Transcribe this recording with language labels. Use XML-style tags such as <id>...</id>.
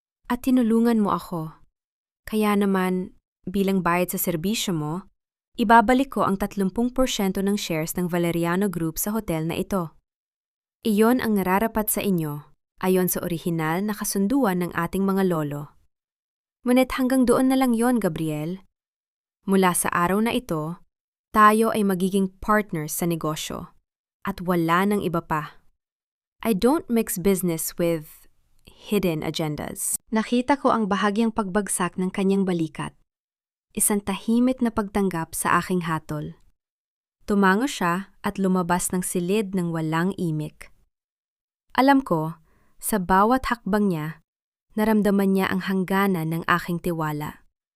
<tl>At tinulungan mo ako. Kaya naman, bilang bayad sa serbisyo mo, ibabalik ko ang 30% ng shares ng Valeriano Group sa hotel na ito. Iyon ang nararapat sa inyo, ayon sa orihinal na kasunduan ng ating mga lolo. Ngunit hanggang doon na lang yon, Gabriel. Mula sa araw na ito, tayo ay magiging partners sa negosyo. At wala nang iba pa.</tl> <en>I don't mix business with hidden agendas.</en> <tl>Nakita ko ang bahagyang pagbagsak ng kanyang balikat. Isang tahimik na pagtanggap sa aking hatol. Tumango siya at lumabas ng silid ng walang imik. Alam ko, sa bawat hakbang niya, naramdaman niya ang hangganan ng aking tiwala.</tl>